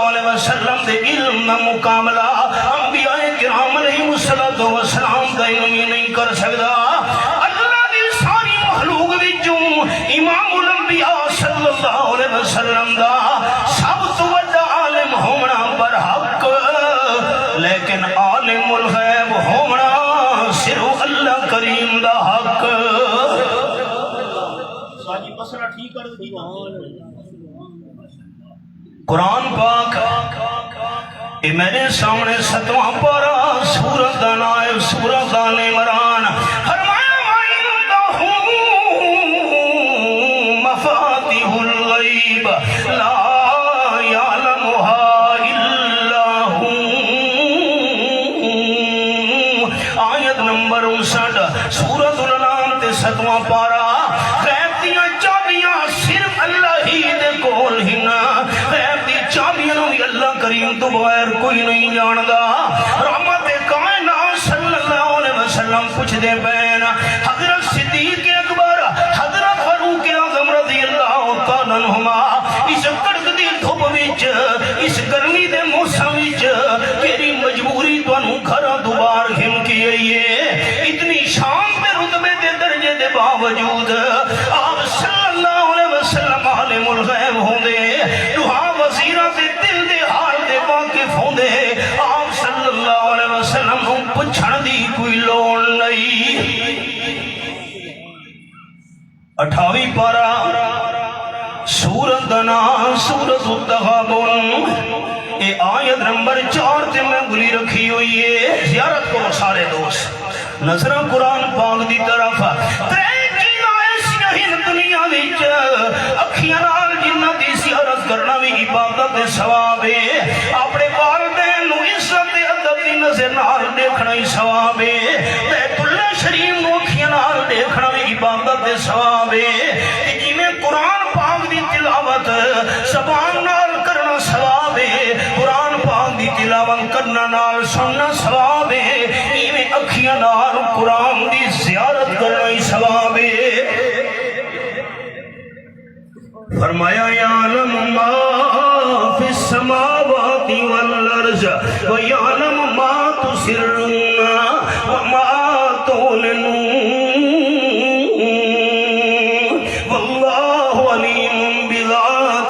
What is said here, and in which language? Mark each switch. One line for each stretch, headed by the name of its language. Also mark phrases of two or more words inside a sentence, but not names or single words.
Arabic: علیہ وسلم
Punjabi: دے علم نہ مقابلہ انبیاء کرام
Arabic: علیہ السلام
Punjabi: دا علم ہی نہیں کر سکتا اللہ دی ساری مخلوق وچوں امام الانبیاء
Arabic: صلی اللہ علیہ وسلم
Punjabi: دا سب تو بڑا عالم ہونا برحق لیکن عالم الغیب ہونا صرف اللہ کریم دا حق قرآن پاک اے میرے سامنے 7واں پارہ سورۃ نائب سورۃ آل عمران فرمایا
Arabic: وَعِندَهُ مَفَاتِحُ الْغَیْبِ لَا يَعْلَمُهَا إِلَّا هُوَ
Punjabi: آیت نمبر 59 سورۃ الانعام تے 7واں پارہ غیب دیاں چابیاں صرف اللہ ہی دے کول ہی نا غیب دی چابیاں بھی اللہ کریم تو بغیر کوئی نہیں جاندہ رحمت کائنات
Arabic: صلی اللہ علیہ وسلم
Punjabi: کچھ دے بین حضرت صدیق اکبر حضرت فاروق اعظم
Arabic: رضی اللہ تعالیٰ عنہما
Punjabi: اس کڑک دی دھوپ وچ اس گرمی دے موسم وچ تیری مجبوری تانوں گھراں دوبار گھن کے آئیے اتنی شان تے رتبے دے درجے دے باوجود آپ
Arabic: صلی اللہ علیہ وسلم
Punjabi: عالم الغیب ہوندے دعا وزیرہ تے دل دے حال دے واقف ہوندے آپ
Arabic: صلی اللہ علیہ وسلم
Punjabi: نوں پچھن دی کوئی لوڑ نہیں 28 پارہ سورۃ نام سورۃ التغابن اے آیت نمبر 4 تے میں گلی رکھی ہوئی ہے زیارت کرو سارے دوست نظر قرآن پاک دی طرف دنیا وچ اکھیاں نال جنہ دی زیارت کرنا بھی عبادت دے ثواب ہے اپنے والدین نو عزت تے ادب دی نظر نال دیکھنا ہی ثواب ہے بیت اللہ شریف نو اکھیاں نال دیکھنا بھی عبادت دے ثواب ہے تے جویں قرآن پاک دی تلاوت زبان نال کرنا ثواب ہے قرآن پاک دی تلاوت کرنا نال سننا ثواب ہے ایویں اکھیاں نال قرآن دی زیارت کرنا ہی ثواب ہے
Arabic: فرمایا یعلم ما فی السماوات والارض ویعلم ما تسرون وما تعلنون واللہ علیم بذات